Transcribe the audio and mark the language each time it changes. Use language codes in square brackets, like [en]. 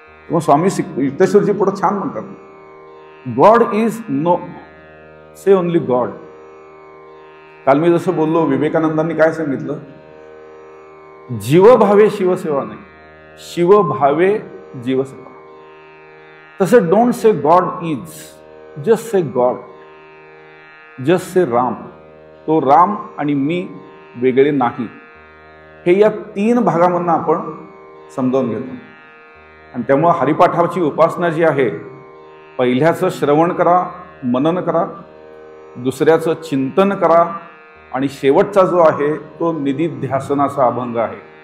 [mr] मग स्वामी युक्तेश्वरजी पुढे छान म्हणतात, [en] God is no, say only God. [mr] काल मी जसं बोललो, विवेकानंदांनी काय सांगितलं? जीवभावे शिवसेवा नाही, शिवभावे जीवसेवा. तसं [en] Don't say God is, just say God, just say Ram. [mr] तो राम आणि मी वेगळे नाही, हे या 3 भागामधून आपण समजावून घेतो. आणि त्यामुळे हरिपाठाची उपासना जी आहे, पहिल्याचं श्रवण करा, मनन करा, दुसऱ्याचं चिंतन करा, आणि शेवटचा जो आहे तो निधिध्यासनाचा अभंग आहे.